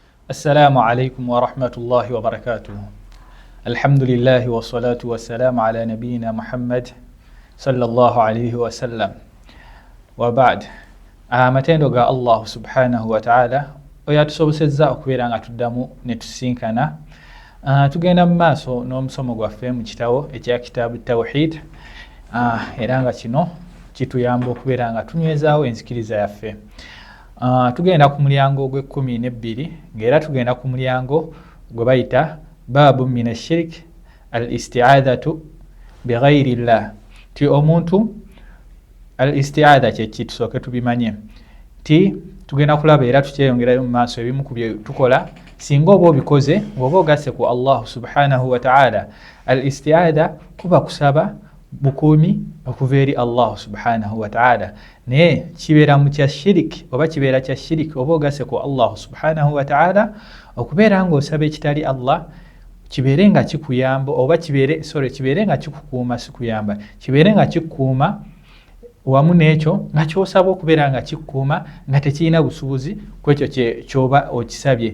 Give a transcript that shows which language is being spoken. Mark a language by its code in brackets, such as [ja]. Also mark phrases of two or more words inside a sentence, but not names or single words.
[ar] السلام عليكم ورحمة الله وبركاته. الحمد لله والصلاة والسلام على نبينا محمد صلى الله عليه وسلم وبعد. [lg] Amatendo ga [ar] الله سبحانه وتعالى [lg] oyatusobosezza okubeera nga tuddamu ne tusinkana tugenda mu maaso n'omusomo gwaffe mu kitabo ekya kitaabu tawhid era nga kino kituyamba okubeera nga tunywezaawo enzikiriza yaffe. Tugenda ku mulyango ogw'12 ng'era tugenda ku mulyango gwe bayita [ar] باب من الشرك الاستعاذة بغير الله. [lg] Ti omuntu al-isti'adha kye tusooke tubimanye. Ti tugenda kulaba era tukyeyongerayo mu maaso ebimu ku bye tukola singa oba obikoze oba ogasse ku [ar] الله سبحانه وتعالى. [lg] Al-isti'adha kuba kusaba bukuumi okuva eri [ar] الله سبحانه وتعالى, [lg] naye kibeera mu kya shiriki oba kibeera kya shiriki oba ogasse ku [ar] الله سبحانه وتعالى [lg] okubeera ng'osaba ekitali Allah kibeere nga kikuyamba oba kibeere nga kikukuuma, si kuyamba, kibeere nga kikukuuma wamu n'ekyo nga ky'osaba okubeera nga kikukuuma nga tekirina busubuzi ku ekyo ky'oba okisabye.